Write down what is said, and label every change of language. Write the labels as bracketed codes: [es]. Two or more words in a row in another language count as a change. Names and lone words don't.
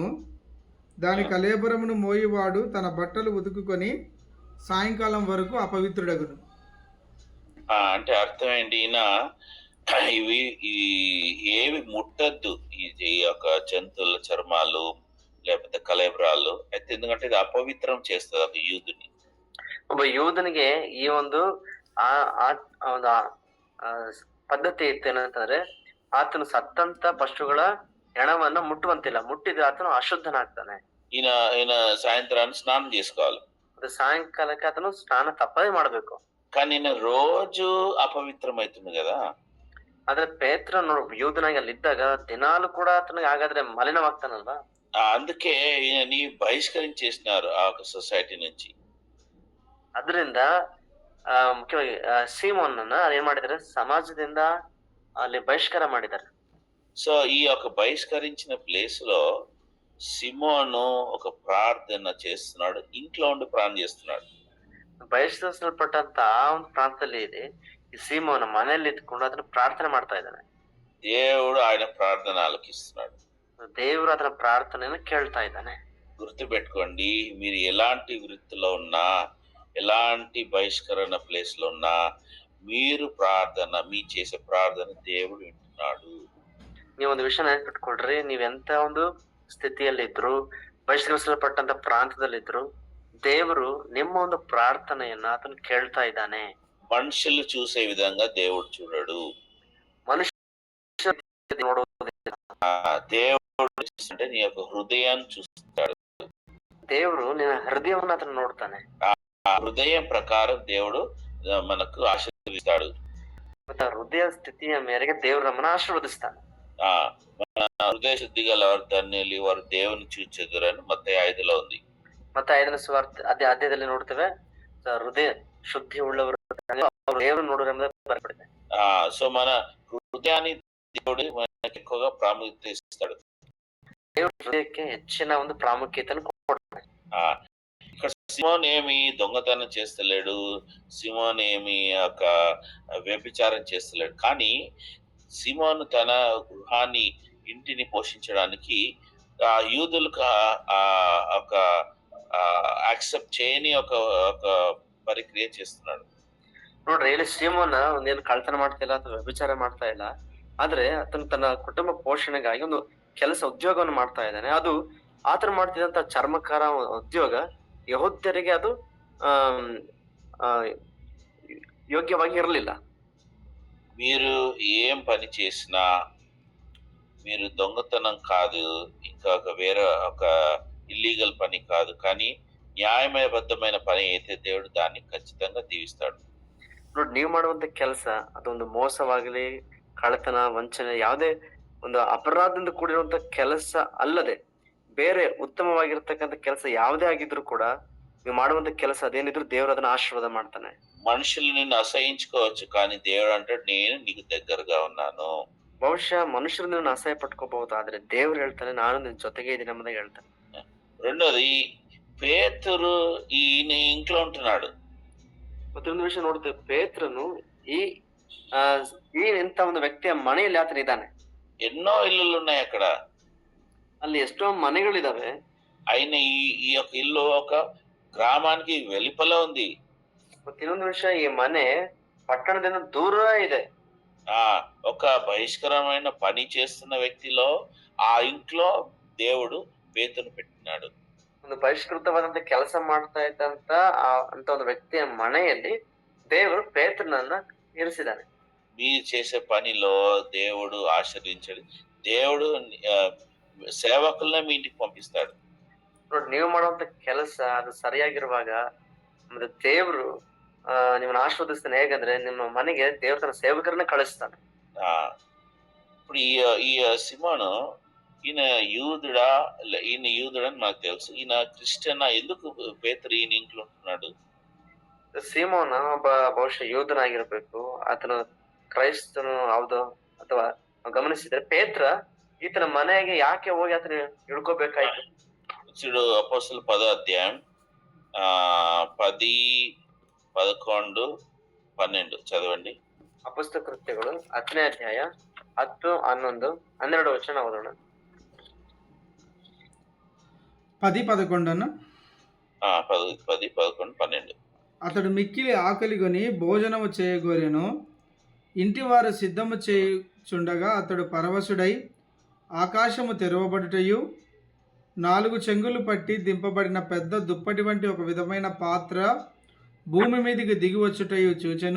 [te] దాని కళేబరమును మోయివాడు తన బట్టలు ఉదుకుకొని సాయంకాలం వరకు అపవిత్రుడగును. అంటే అర్థం ఏంటి? ఇవి ఏవి ముట్టద్దు, ఈ యొక్క జంతువుల చర్మాలు లేకపోతే కళేబరాలు అయితే, ఎందుకంటే ఇది అపవిత్రం చేస్తుంది ఒక యూదుని. [kn] ಒಬ್ಬ ಯೂದನಿಗೆ ಈ ಒಂದು ಪದ್ಧತಿ ಇತ್ತೇನಂತಂದ್ರೆ ಆತನು ಸತ್ತಂತ ಪಶುಗಳ ಹೆಣವನ್ನ ಮುಟ್ಟುವಂತಿಲ್ಲ. ಮುಟ್ಟಿದ್ರೆ ಆತನು ಅಶುದ್ಧನಾಗ್ತಾನೆ. [te] ఈయన సాయంత్రాన్ని స్నానం చేసుకోవాలి. [kn] ಅದು ಸಾಯಂಕಾಲಕ್ಕೆ ಆತನು ಸ್ನಾನ ತಪ್ಪದೇ ಮಾಡ್ಬೇಕು. [te] కానీ ఈయన రోజు అపవిత్రం అవుతుంది కదా. [kn] ಆದ್ರೆ ಪೇತ್ರ ಯೂದನಾಗಿ ಅಲ್ಲಿ ಇದ್ದಾಗ ದಿನಾಲು ಕೂಡ ಆತನಿಗೆ ಹಾಗಾದ್ರೆ ಮಲಿನವಾಗ್ತಾನಲ್ವಾ. [te] అందుకే ఈయనని బహిష్కరించేసినారు ఆ సొసైటీ నుంచి. [kn] ಅದರಿಂದ ಮುಖ್ಯವಾಗಿ ಸೀಮೋನನ್ನ ಏನ್ ಮಾಡಿದ್ದಾರೆ, ಸಮಾಜದಿಂದ ಅಲ್ಲಿ ಬಹಿಷ್ಕಾರ ಮಾಡಿದ್ದಾರೆ. [te] సో ఈ యొక్క బహిష్కరించిన ప్లేస్ లో సిమోను ఒక ప్రార్థన చేస్తున్నాడు, ఇంట్లో ఉండి ప్రార్థన చేస్తున్నాడు. [kn] ಬಹಿಷ್ಕರಿಸಲ್ಪಟ್ಟಂತ ಆ ಒಂದು ಪ್ರಾಂತದಲ್ಲಿ ಇದೆ ಈ ಸೀಮೋನ ಮನೆಯಲ್ಲಿ ಇದ್ಕೊಂಡು ಅದನ್ನ ಪ್ರಾರ್ಥನೆ ಮಾಡ್ತಾ ಇದ್ದಾನೆ. [te] దేవుడు ఆయన ప్రార్థన ఆలకిస్తున్నాడు. [kn] ದೇವರು ಅದರ ಪ್ರಾರ್ಥನೆಯನ್ನು ಕೇಳ್ತಾ ಇದ್ದಾನೆ. [te] గుర్తు పెట్టుకోండి, మీరు ఎలాంటి వృత్తిలో ఉన్నా, ఎలాంటి బహిష్కరణ ప్లేస్ లో ఉన్నా, మీరు ప్రార్థన, మీ చేసే ప్రార్థన దేవుడు వింటున్నాడు. [kn] ನೀವೊಂದು ವಿಷಯ ನೆನಪಿಟ್ಕೊಳ್ರಿ, ನೀವೆಂತ ಒಂದು ಸ್ಥಿತಿಯಲ್ಲಿದ್ರು, ಬಹಿಷ್ಕರಿಸಲ್ಪಟ್ಟಂತ ಪ್ರಾಂತದಲ್ಲಿದ್ರು, ದೇವರು ನಿಮ್ಮ ಒಂದು ಪ್ರಾರ್ಥನೆಯನ್ನ ಆತನು ಕೇಳ್ತಾ ಇದ್ದಾನೆ. [te] మనుషులు చూసే విధంగా దేవుడు చూడడు. [kn] ಮನುಷ್ಯ [te] దేవుడు చూస్తుంటే నీ యొక్క హృదయాన్ని చూస్తాడు. [kn] ದೇವರು ನಿನ್ನ ಹೃದಯವನ್ನ ಆತನು ನೋಡ್ತಾನೆ. [te] ఆ హృదయం ప్రకారం దేవుడు మనకు ఆశీర్వదిస్తాడు. [kn] ಮತ್ತೆ ಹೃದಯ ಸ್ಥಿತಿಯ ಮೇರೆಗೆ ದೇವರು ನಮ್ಮನ್ನ ಆಶೀರ್ವದಿಸ್ತಾನೆ. [te] హృదయ శుద్ధి గల వారు ధన్యులు, వారు దేవుని చూచెదరని మత్తయి 5లో ఉంది. [kn] ಮತ್ತೆ 5ನೇ ಸುವಾರ್ತೆ ಅಧ್ಯಾಯದಲ್ಲಿ ನೋಡ್ತೇವೆ, ಹೃದಯ ಶುದ್ಧಿ ಉಳ್ಳವರು ದೇವರು ನೋಡುವ ಬರಪಡಿದೆ. [te] సో మన హృదయాన్ని దేవుడు మనకి ఎక్కువగా ప్రాముఖ్యత ఇస్తాడు. [kn] దేవుడు హృదయಕ್ಕೆ ಹೆಚ್ಚಿನ ಒಂದು ಪ್ರಾಮುಖ್ಯತೆಯನ್ನು ಕೊಡ್ತಾನೆ. [te] ఇక్కడ సిమోన్ ఏమి దొంగతనం చేస్తలేడు, సిమోన్ ఏమి ఒక వ్యభిచారం చేస్తలేడు. కానీ సిమోను తన గృహాన్ని, ఇంటిని పోషించడానికి ఆ యూదులకు ఒక యాక్సెప్ట్ చేయని ఒక పరిక్రియ చేస్తున్నాడు. [kn] ನೋಡ್ರಿ ಇಲ್ಲಿ ಸೀಮೋನ ಒಂದೇನು ಕಳ್ತನ ಮಾಡ್ತಾ ಇಲ್ಲ ಅಥವಾ ವ್ಯಭಿಚಾರ ಮಾಡ್ತಾ ಇಲ್ಲ. ಆದ್ರೆ ಆತನು ತನ್ನ ಕುಟುಂಬ ಪೋಷಣೆಗಾಗಿ ಒಂದು ಕೆಲಸ ಉದ್ಯೋಗವನ್ನು ಮಾಡ್ತಾ ಇದ್ದಾನೆ. ಅದು ಆತನು ಮಾಡ್ತಿದ್ದಂತ ಚರ್ಮಕಾರ ಉದ್ಯೋಗ ಯಹೂದ್ಯರಿಗೆ ಅದು ಆಮ್, ఆ ಯೋಗ್ಯವಾಗಿ ಇರಲಿಲ್ಲ. [te] మీరు ఏం పని చేసినా మీరు దొంగతనం కాదు, ఇంకా ఒక వేరే ఒక ఇల్లీగల్ పని కాదు, కానీ న్యాయబద్ధమైన పని అయితే దేవుడు దాన్ని ఖచ్చితంగా దీవిస్తాడు. [kn] ನೋಡಿ, ನೀವು ಮಾಡುವಂತ ಕೆಲಸ ಅದೊಂದು ಮೋಸವಾಗಲಿ, ಕಳ್ಳತನ, ವಂಚನೆ, ಯಾವುದೇ ಒಂದು ಅಪರಾಧದಿಂದ ಕೂಡಿರುವಂತ ಕೆಲಸ ಅಲ್ಲದೆ ಬೇರೆ ಉತ್ತಮವಾಗಿರ್ತಕ್ಕಂಥ ಕೆಲಸ ಯಾವುದೇ ಆಗಿದ್ರು ಕೂಡ ನೀವು ಮಾಡುವಂತ ಕೆಲಸ ಅದೇನಿದ್ರು ದೇವರು ಅದನ್ನ ಆಶೀರ್ವಾದ ಮಾಡ್ತಾನೆ. [te] మనుషులు నిన్ను అసహించుకోవచ్చు, కానీ దేవుడు అంటాడు నేను నీకు దగ్గరగా ఉన్నాను. [kn] ಬಹುಶಃ ಮನುಷ್ಯರು ನಿನ್ನ ಅಸಹ್ಯ ಪಟ್ಕೋಬಹುದು, ಆದ್ರೆ ದೇವ್ರು ಹೇಳ್ತಾನೆ ನಾನು ನಿನ್ ಜೊತೆಗೆ ಇದೀನಿ ಎಂಬುದಾಗಿ ಹೇಳ್ತಾನೆ. [te] రెండోది, పేతురు ఈయన ఇంట్లో ఉంటున్నాడు. [kn] ಮತ್ತೊಂದು ವಿಷಯ ನೋಡ್ತೇವೆ, ಪೇತ್ರನು ಈ ಆ ಈ ಇಂತ ಒಂದು ವ್ಯಕ್ತಿಯ ಮನೆಯಲ್ಲಿ ಆತನ ಇದ್ದಾನೆ. [te] ఎన్నో ఇల్లులు ఉన్నాయి అక్కడ. [kn] ಅಲ್ಲಿ ಎಷ್ಟೋ ಮನೆಗಳಿದಾವೆ. [te] ఆయన ఈ యొక్క ఇల్లు ఒక గ్రామానికి వెలుపల ఉంది. [kn] ಮತ್ತೆ ಇನ್ನೊಂದು ವಿಷಯ, ಈ ಮನೆ ಪಟ್ಟಣದಿಂದ ದೂರ ಇದೆ. [te] ఆ ఒక బహిష్కరమైన పని చేస్తున్న వ్యక్తిలో ఆ ఇంట్లో దేవుడు పేతురును పెట్టినాడు. [kn] ಒಂದು ಬಹಿಷ್ಕೃತವಾದಂತ ಕೆಲಸ ಮಾಡ್ತಾ ಇದ್ದಂತ ಅಂತ ಒಂದು ವ್ಯಕ್ತಿಯ ಮನೆಯಲ್ಲಿ ದೇವರು ಪೇತ್ರನನ್ನ ಇರಿಸಿದ್ದಾನೆ. [te] మీరు చేసే పనిలో దేవుడు ఆశీర్వదించాడు. దేవుడు సేవకులనే మీ ఇంటికి పంపిస్తాడు. [kn] ನೋಡಿ, ನೀವು ಮಾಡುವಂತ ಕೆಲಸ ಅದು ಸರಿಯಾಗಿರುವಾಗ ಮತ್ತೆ ದೇವರು ನಿಮ್ಮನ್ನ ಆಶೀರ್ವದಿಸ್ತಾನೆ. ಹೇಗಂದ್ರೆ ನಿಮ್ಮ ಮನೆಗೆ ದೇವ್ರ ತನ್ನ ಸೇವಕರನ್ನ ಕಳಿಸ್ತಾನೆ. [te] ఆ ఇప్పుడు ఈ సిమోను ఈయన యూదుడా, ఈయన యూదుడని మనకు తెలుసు. ఈయన క్రిస్టియన్. ఎందుకు పేతురు ఈయన ఇంట్లో ఉంటున్నాడు? [kn] ಸೀಮೋನ ಒಬ್ಬ ಬಹುಶಃ ಯೋಧನಾಗಿರ್ಬೇಕು, ಆತನ ಕ್ರೈಸ್ತನು ಹೌದು ಅಥವಾ ಗಮನಿಸಿದ್ರೆ ಪೇತ್ರ ಈತನ ಮನೆಗೆ ಯಾಕೆ ಹೋಗಿ ಆತನ ಹಿಡ್ಕೋಬೇಕಾಯ್ತು? [te] చూడు, అపోస్తలుల 10వ అధ్యాయం 10, 11, 12 చదవండి. [kn] ಅಪೊಸ್ತಲ ಕೃತ್ಯಗಳು 10ನೇ ಅಧ್ಯಾಯ 10, 11, 12 ವಚನ ಓದೋಣ. [te] 10, 11 అన్న. 10, 11, 12. అతడు మిక్కిలి ఆకలిగొని భోజనము చేయగోరెను. ఇంటివారు సిద్ధము చేయుచుండగా అతడు పరవశుడై ఆకాశము తెరవబడుటయు 4 చెంగులు పట్టి దింపబడిన పెద్ద దుప్పటి వంటి ఒక విధమైన పాత్ర భూమి మీదికి దిగి వచ్చుటయు చూచెను.